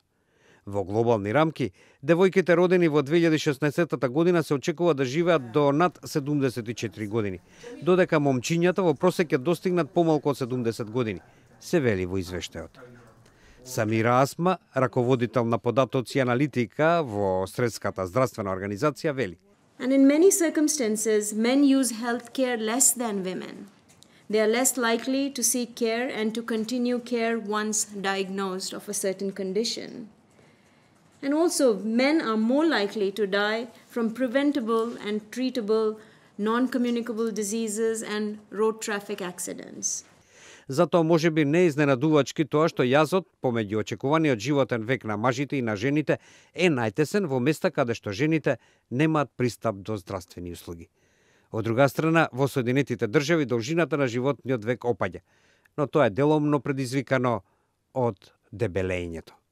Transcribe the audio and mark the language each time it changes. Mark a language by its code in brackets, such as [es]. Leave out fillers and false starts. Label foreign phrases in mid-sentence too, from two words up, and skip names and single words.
[mk] Во глобални рамки, девојките родени во 2016 година се очекува да живеат до над 74 години, додека момчињата во просек ќе достигнат помалку од 70 години, се вели во извештајот. Самира Асма, раководител на податоци и аналитика во Светската здравствена организација, вели. [en] And in many circumstances, men use healthcare less than women. They are less likely to seek care and to continue care once diagnosed of a certain condition. And also, men are more likely to die from preventable and treatable non-communicable diseases and road traffic accidents. [mk] Затоа може би не изненадувачки тоа што јазот помеѓу очекуваниот животен век на мажите и на жените е најтесен во места каде што жените немаат пристап до здравствени услуги. Од друга страна, во Соединетите држави должината на животниот век опаѓа, но тоа е деломно предизвикано од дебелењето.